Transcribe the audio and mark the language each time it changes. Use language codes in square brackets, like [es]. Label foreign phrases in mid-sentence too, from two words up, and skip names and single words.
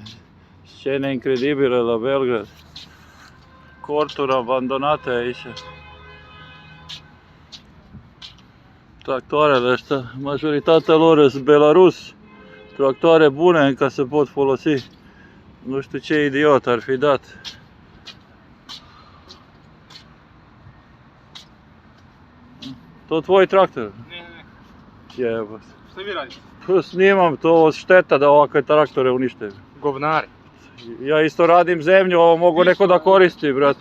[ro] Scene incredibile la Belgrad. Corturi abandonate aici. Tractoarele astea, majoritatea lor sunt Belarus. Tractoare bune încă se pot folosi. Nu știu ce idiot ar fi dat. [sr] To tvoj traktor? Ne. Jebote. Šta vi radite? Pa snimam to, šteta da ovakve traktore unište. Govnari. Ja isto radim zemlju, ovo mogu neko da koristi, brate.